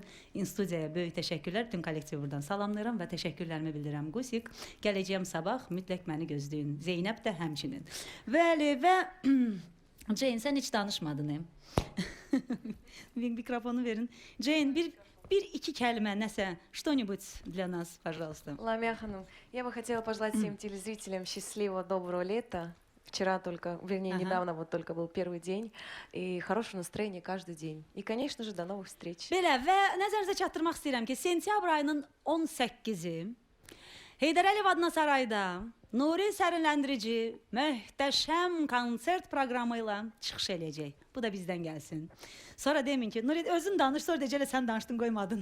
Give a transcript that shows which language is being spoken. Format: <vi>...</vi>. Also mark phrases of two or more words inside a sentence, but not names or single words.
<az>İnstudiyaya böyük təşəkkürlər. Bütün kollektivi buradan salamlayıram və təşəkkürlərimi bildirirəm. Gusik, gələcəyəm sabah, mütləq məni gözləyin. Zeynəb də həmçinin. Bəli, və Jane, sən heç danışmadın. Микрофону verin. Jane, bir-iki кәлимə, nəsə,</az> <ru>что-нибудь для нас, пожалуйста. Ламия Ханум, я бы хотела пожелать всем телезрителям счастливого, доброго лета. Вчера только, вернее, недавно вот только был первый день. И хорошего настроения каждый день. И, конечно же, до новых встреч.</ru> <az>Belə və nəzərinizə çatdırmaq istəyirəm ki, sentyabr ayının 18-i Heydər Əliyev adına sarayda Nuri sərinləndirici, möhtəşəm konsert proqramı ilə çıxış eləyəcək. Bu da bizdən gəlsin. Sonra demin ki, Nuri özün danış, sonra decələ sən danışdın, qoymadın.</az>